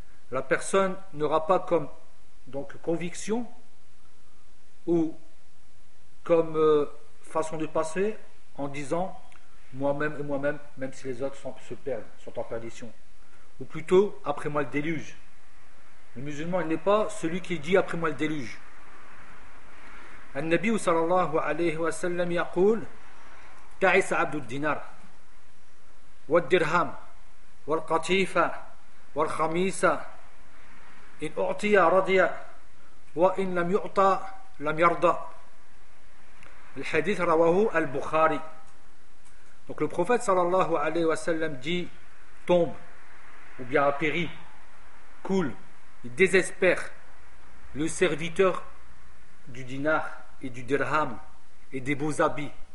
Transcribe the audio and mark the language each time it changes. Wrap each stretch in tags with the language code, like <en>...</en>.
<fr>La personne n'aura pas comme donc conviction ou comme façon de passer en disant moi-même et moi-même, même si les autres se perdent, sont en perdition, ou plutôt après moi le déluge. Le musulman, il n'est pas celui qui dit après moi le déluge.</fr> <ar>النبي صلى الله عليه وسلم يقول تعس عبد الدينار والدرهم والقطيفة والخميسة إن أعطي رضي وإن لم يعطى لم يرضى. الحديث رواه البخاري.</ar> <fr>Donc le prophète</fr> <ar>صلى الله عليه وسلم</ar> <fr>dit tombe ou bien périt, coule, il désespère le serviteur du dinar et du dirham et des beaux habits.</fr>